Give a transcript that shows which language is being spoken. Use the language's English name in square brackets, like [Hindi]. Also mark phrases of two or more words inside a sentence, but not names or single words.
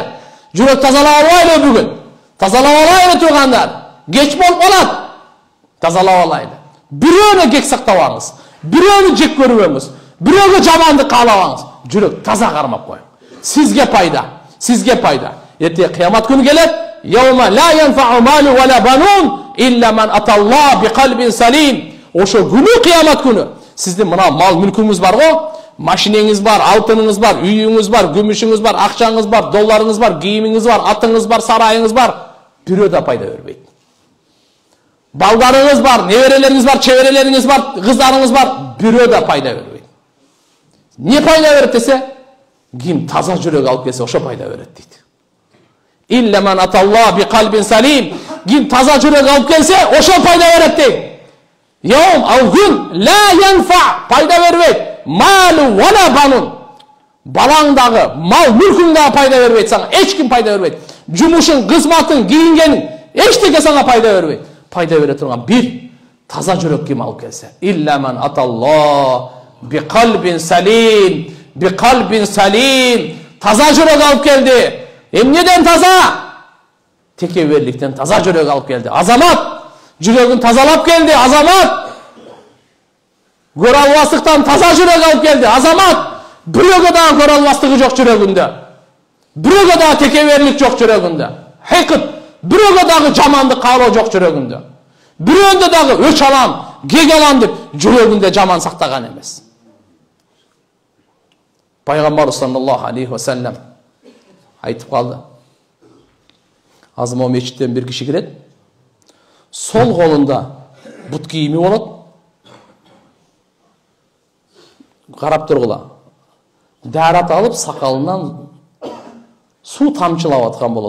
[Kyrgyz] Жүрөк тазалап алайлы бүгүн. Тазалап алайлы туугандар. Кеч болуп калат. Тазалап алайлы. Бирөөнү кек сактабаңыз. Бирөөнү жек көрбөңүз. Бирөөгө жамандык каалабаңыз. Жүрөк таза кармап коюң. Сизге пайда. Сизге пайда. Эртең кыямат күнү келет. [Arabic] يوم لا ينفع مال ولا بنون إلا من أتى الله بقلب سليم. [Kyrgyz] Ошо күнү кыямат күнү. Сиздин мына мал мүлкүңүз бар го, машинеңиз бар, алтыныңыз бар, үйүңүз бар, күмүшүңүз бар, акчаңыз бар, долларыңыз бар, кийимиңиз бар, атыңыз бар, сарайыңыз бар. Бирөө да пайда бербейт. Балдарыңыз бар, неберелериңиз бар, чеберелериңиз бар, кыздарыңыз бар, бирөө да пайда бербейт. Не пайда берет десе, ким таза жүрөк алып келсе, ошо пайда берет дейт. [Arabic] إلا من أتى الله بقلب سليم. [Kyrgyz] Ким таза жүрөк алып келсе, ошо пайда берет дейт. [Arabic] Йом [Kyrgyz] ал күн [Arabic] لا ينفع, [Kyrgyz] пайда бербейт. [Arabic] مال ولا بنون. [Kyrgyz] Балаңдагы, мал мүлкүңдагы пайда бербейт сага. Эч ким пайда бербейт. Жумушуң, кызматың, кийингениң, эчтеке сага пайда бербейт. Пайда бере турган бир таза жүрөк ким алып келсе. [Arabic] إلا من أتى الله بقلب سليم. بقلب سليم. [Kyrgyz] Таза жүрөк алып келди. Эмнеден таза? Текеберликтен таза жүрөк алып келди. Азамат жүрөгүн тазалап келди. Азамат көрө албастыктан таза жүрөк алып келди. Азамат бирөөгө дагы көрө албастыгы жок жүрөгүндө. Бирөөгө дагы текеберлик жок жүрөгүндө. Хекыт бирөөгө дагы жамандык каалоо жок жүрөгүндө. Бирөөндө дагы өч алам, кек алам деп жүрөгүндө жаман сактаган эмес. Пайгамбар [Arabic] صلى الله عليه وسلم [Kyrgyz] айтып калды. Азыр могу мечиттен бир киши кирет. Сол колунда бут кийими болот. Карап тургула. Дарат алып сакалынан суу тамчылап аткан болот.